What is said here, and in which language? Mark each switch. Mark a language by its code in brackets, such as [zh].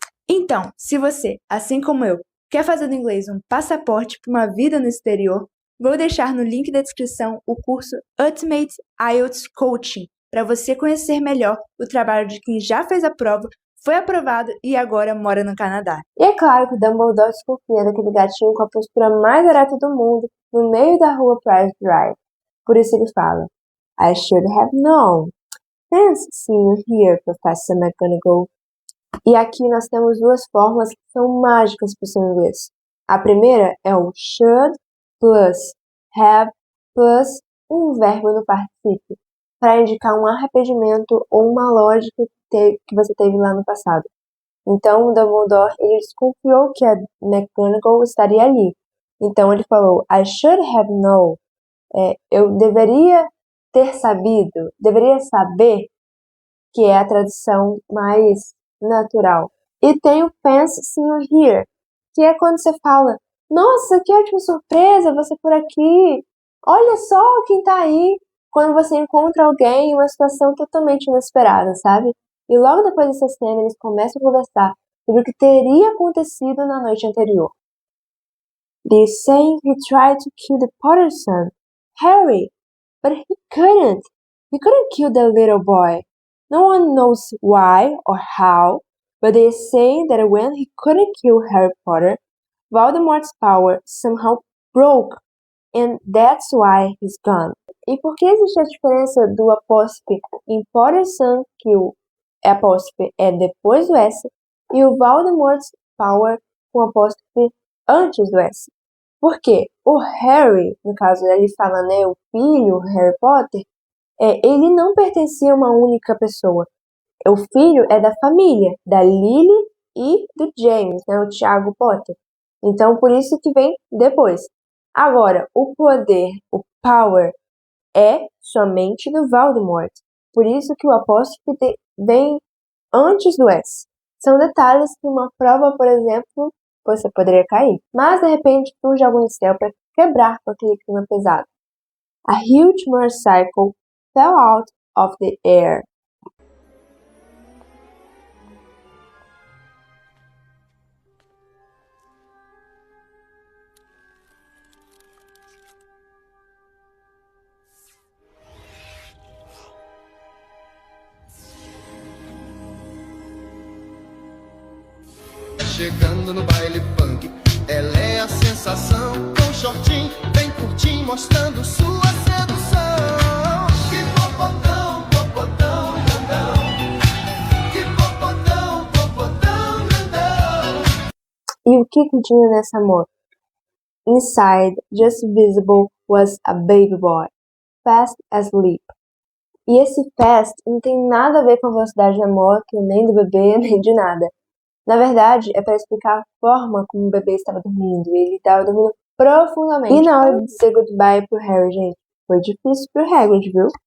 [pt] Então, se você, assim como eu, quer fazer do inglês um passaporte para uma vida no exterior, vou deixar no link da descrição o curso Ultimate IELTS Coaching para você conhecer melhor o trabalho de quem já fez a prova, foi aprovado e agora mora no Canadá. E é claro que o Dumbledore desconfia daquele gatinho com a postura mais ereta do mundo no meio da rua Price Drive. Por isso ele fala, [en] I should have known. Fancy seeing you here, Professor McGonagall. [pt] E aqui nós temos duas formas que são mágicas para o seu inglês. A primeira é o should plus have plus um verbo no particípio, para indicar um arrependimento ou uma lógica que você teve lá no passado. Então, o Dumbledore ele desconfiou que a McGonagall estaria ali. Então, ele falou, [en] I should have known. [pt] Eu deveria ter sabido, deveria saber, que é a tradução mais natural. E tem o [en] fancy seeing you here, [pt] que é quando você fala, nossa, que ótima surpresa, você por aqui. Olha só quem tá aí. Quando você encontra alguém em uma situação totalmente inesperada, sabe? E logo depois dessa cena, eles começam a conversar sobre o que teria acontecido na noite anterior. [en] They're saying he tried to kill the Potter's son, Harry, but he couldn't. He couldn't kill the little boy. No one knows why or how, but they say that when he couldn't kill Harry Potter, Voldemort's power somehow broke, and that's why he's gone. [pt] E por que existe a diferença do apóstrofe em Potter's son, que o apóstrofe é depois do S, e o Voldemort's power com apóstrofe antes do S? Porque o Harry, no caso ele fala, né, o filho, Harry Potter, ele não pertencia a uma única pessoa. O filho é da família, da Lily e do James, né, o Thiago Potter. Então, por isso que vem depois. Agora, o poder, o power, é somente do Voldemort. Por isso que o apóstrofe vem antes do S. São detalhes que uma prova, por exemplo, você poderia cair. Mas, de repente, surge algum céu para quebrar com aquele clima pesado. [en] A huge motorcycle fell out of the air. [pt] Chegando no baile funk, ela é a sensação. Com shortinho, bem curtinho, mostrando sua sedução. Que popotão, popotão, grandão. Que popotão, popotão, grandão. E o que tinha nessa moto? [en] Inside, just visible, was a baby boy, fast asleep. [pt] E esse fast não tem nada a ver com a velocidade da moto, nem do bebê, nem de nada. Na verdade, é para explicar a forma como o bebê estava dormindo. Ele estava dormindo profundamente. E na hora de dizer goodbye pro Harry, gente, foi difícil pro Hagrid, viu?